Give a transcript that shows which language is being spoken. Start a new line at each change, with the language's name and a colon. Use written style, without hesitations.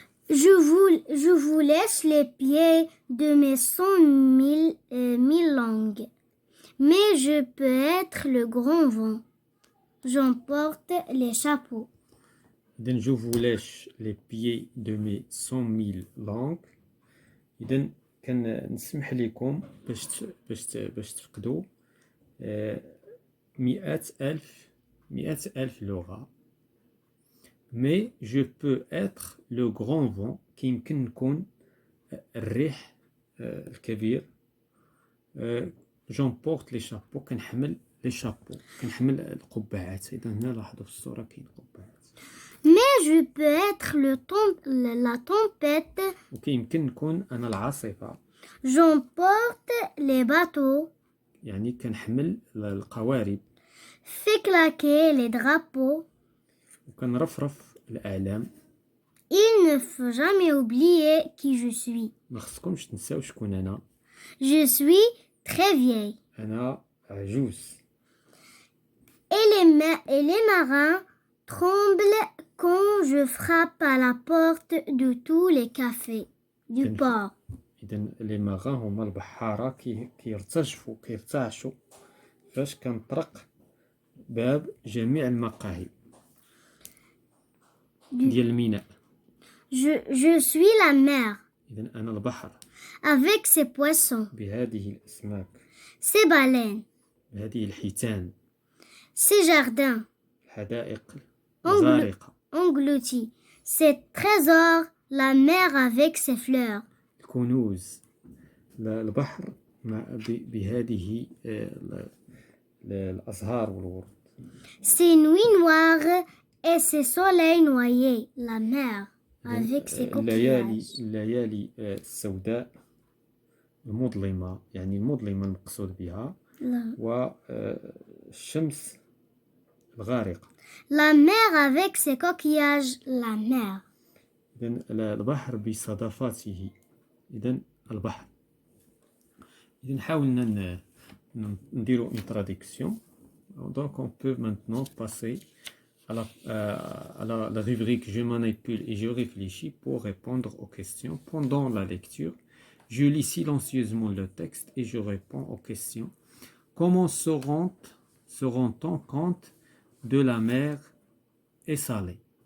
French: Je vous laisse les pieds de mes 100 000 langues, mais je peux être le grand vent. J'emporte les chapeaux. إذن je vous lèche les pieds de mes 100 000 langues.
Arabic: إذن كنسمح لكم باش تفقدوا 100,000 لغة.
French: mais je peux être le grand vent
Arabic: كيمكن نكون الريح الكبير.
French: j'emporte les chapeaux
Arabic: كنحمل القبعات. إذا هنا لاحظوا في الصورة كاين قبعات.
French: Mais je peux être la tempête.
Arabic: وكيمكن نكون أنا العاصفة،
French: J'emporte les bateaux.
Arabic: يعني كنحمل القوارب
French: Fais claquer les drapeaux.
Arabic: وكنرفرف الأعلام.
French: Il ne faut jamais oublier qui je suis.
Arabic: ما خصكمش تنساو شكون أنا.
French: Je suis très vieille.
Arabic: أنا عجوز.
French: Et les marins tremblent quand je frappe à la porte de tous les cafés du port.
Arabic: إذن لي ماغان هما البحارة كيرتعشوا فاش كنطرق باب جميع المقاهي ديال الميناء.
French: Je suis la mer
Arabic: إذن أنا البحر
French: avec ses poissons,
Arabic: بهذه الأسماك،
French: ses baleines,
Arabic: بهذه الحيتان،
French: ses jardins
Arabic: الحدائق الغارقة،
French: engloutis, ses trésors, la mer avec ses fleurs.
Arabic: الكنوز، البحر بهذه الأزهار والورود.
French: Ses nuits noires et ses soleils noyés, la mer avec ses coquillages.
Arabic: الليالي السوداء المظلمة، يعني المظلمة المقصود بها، والشمس الغارقة.
French: La mer avec ses coquillages, la mer.
Arabic: إذن البحر بصدفاته، إذن البحر. إذن حاولنا نديرو une traduction.
French: Donc on peut maintenant passer à la rubrique je manipule et je réfléchis pour répondre aux questions. Pendant la lecture, je lis silencieusement le texte et je réponds aux questions. Comment se rend-on compte de la mer est salée?